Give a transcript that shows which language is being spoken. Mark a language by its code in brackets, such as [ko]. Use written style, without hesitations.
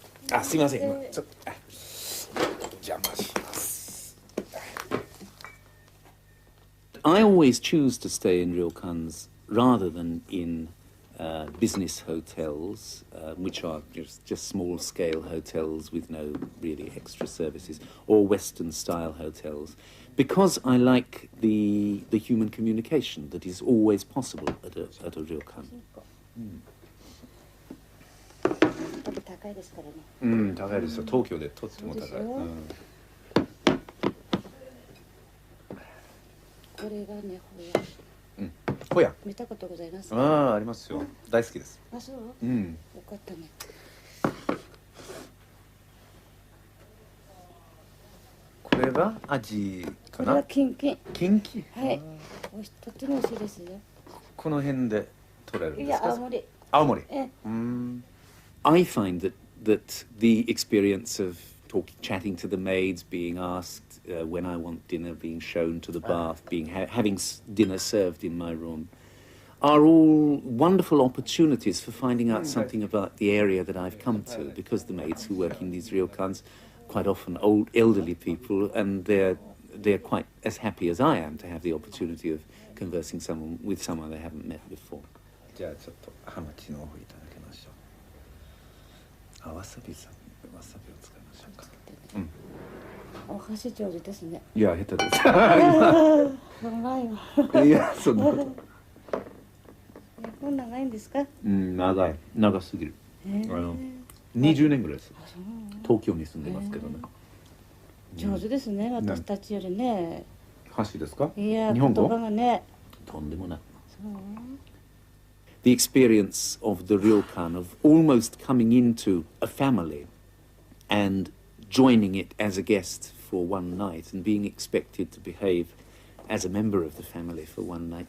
[ja] Ah, すいません、今ちょっと邪魔します。 [en] I always choose to stay in ryokans rather than in business hotels, which are just small-scale hotels with no really extra services, or Western-style hotels, because I like the human communication that is always possible at a ryokan. [ja] 高いですからね。うん、高いですよ。東京でとっても高い。これがね、ホヤ。うん、ホヤ。見たことございます。ああ、ありますよ。大好きです。あ、そう。うん。よかったね。これがアジかな。これはキンキン。キンキ。はい。とっても美味しいですよ。この辺で取れるんですか。いや、青森。青森。うん。 [en] I find that the experience of chatting to the maids, being asked when I want dinner, being shown to the bath, having dinner served in my room, are all wonderful opportunities for finding out something about the area that I've come to, because the maids who work in these ryokans, quite often old, elderly people, and they're quite as happy as I am to have the opportunity of conversing with someone they haven't met before. [ja] じゃあちょっとハマチの方いただきましょう。わさびを使いましょうか。うん。お箸上手ですね。いや、下手です。長いわ。いや、そんなこと。こんな長いんですか。うん、長すぎる。20年ぐらいです。東京に住んでますけどね。上手ですね、私たちよりね。箸ですか。いや、日本語。言葉がね。とんでもない。 [en] The experience of the ryokan, of almost coming into a family and joining it as a guest for one night and being expected to behave as a member of the family for one night.